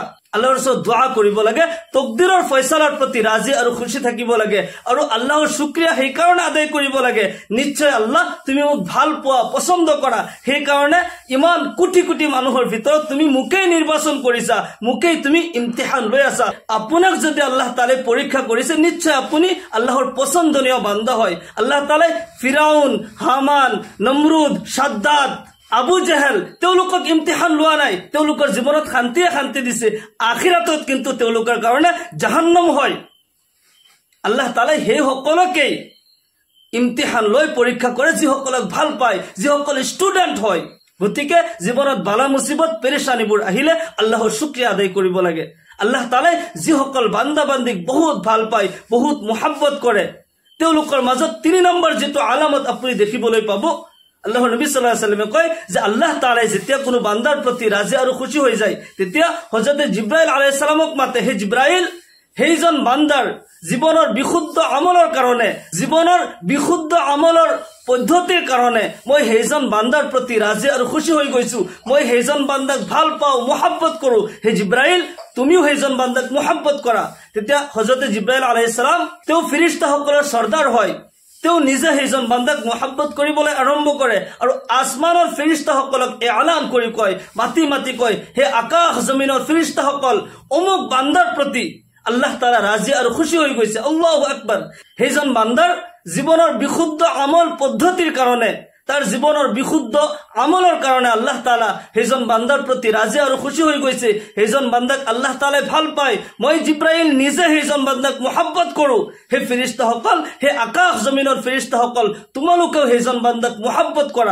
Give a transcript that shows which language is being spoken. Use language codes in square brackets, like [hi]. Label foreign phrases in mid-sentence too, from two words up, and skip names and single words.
[as] আল্লাহৰ ওচৰত দোয়া কৰিব লাগে, তকদিৰৰ ফয়সালাৰ প্ৰতি ৰাজি আৰু খুশি থাকিব লাগে, আৰু আল্লাহৰ শুকৰিয়া সেই কাৰণে আদায় কৰিব লাগে। নিশ্চয় আল্লাহ তুমি মোক ভাল পোৱা, পছন্দ কৰা, সেই কাৰণে ইমান কোটি কোটি মানুহৰ ভিতৰত তুমি মোকেই নিৰ্বাচন কৰিছা, মোকেই তুমি ইমতিহান লৈ আছা। আপোনাক যদি [ar] الله تعالى [as] পৰীক্ষা কৰিছে, নিশ্চয় আপুনি আল্লাহৰ পছন্দনীয় বান্দা হয়। [ar] الله تعالى [as] ফিৰাউন, হামান, নমৰুদ, সাদ্দাদ, আবু জেহেল তেওঁলোকক ইমতিহান লোৱা নাই, তেওঁলোকৰ জীৱনত শান্তি দিছে। আখিৰাতত কিন্তু তেওঁলোকৰ কাৰণে জাহান্নাম হয়। [ar] الله تعالى [as] সেই সকলকেই ইমতিহান লৈ পৰীক্ষা কৰে যিসকলক ভাল পায়, যিসকল ষ্টুডেন্ট হয়। গতিকে জীৱনত বালা মুসিবত পেৰেশানিবোৰ আহিলে আল্লাহৰ শুকৰিয়া আদায় কৰিব লাগে। [ar] الله تعالى [as] যিসকল বান্দা বান্দিক বহুত ভাল পায়, বহুত মুহাব্বত কৰে, তেওঁলোকৰ মাজত ৩ নম্বৰ যেটো আলামত আপুনি দেখিবলৈ পাব, আল্লাহৰ নবী [ar] صلى الله عليه وسلم [as] কয় যে [ar] الله تعالى [as] যেতিয়া কোনো বান্দাৰ প্ৰতি ৰাজি আৰু খুশি হৈ যায়, তেতিয়া হযরত জিব্রাইল [ar] عليه السلام [as] মাতে, হে জিব্রাইল, সেইজন বান্দাৰ জীৱনৰ বিশুদ্ধ আমলৰ কাৰণে, জীৱনৰ বিশুদ্ধ আমলৰ পদ্ধতিৰ কাৰণে মই সেইজন বান্দাৰ প্ৰতি ৰাজি আৰু খুশি হৈ গৈছো, মই সেইজন বান্দাক ভাল পাওঁ, মুহাব্বত কৰো। হে জিব্রাইল, তুমিও সেইজন বান্দাক মুহাব্বত কৰা। তেতিয়া হযরত জিব্রাইল [ar] عليه السلام [as] তেওঁ ফেৰেশতাসকলৰ সৰ্দাৰ হয়, তেওঁ নিজে সেইজন বান্দাক মুহাব্বত কৰিবলৈ আৰম্ভ কৰে, আৰু আসমানৰ ফেৰেশতাসকলক এলান কৰি কয়, মাতি মাতি কয়, হে আকাশ জমিনৰ ফেৰেশতাসকল, অমুক বান্দাৰ প্ৰতি [ar] الله تعالى [as] ৰাজি আৰু খুশি হৈ গৈছে। [ar] الله أكبر. [as] সেইজন বান্দাৰ জীৱনৰ বিশুদ্ধ আমল পদ্ধতিৰ কাৰণে, তাৰ জীৱনৰ বিশুদ্ধ আমলৰ কাৰণে [ar] الله تعالى [as] সেইজন বান্দাৰ প্ৰতি ৰাজি আৰু খুশি হৈ গৈছে। সেইজন বান্দাক [ar] الله تعالى [as] ভাল পায়। মই জিব্রাইল নিজে সেইজন বান্দাক মুহাব্বত কৰো। হে ফেৰেশতাসকল, হে আকাশ জমিনৰ ফেৰেশতাসকল, তোমালোকেও সেইজন বান্দাক মুহাব্বত কৰা।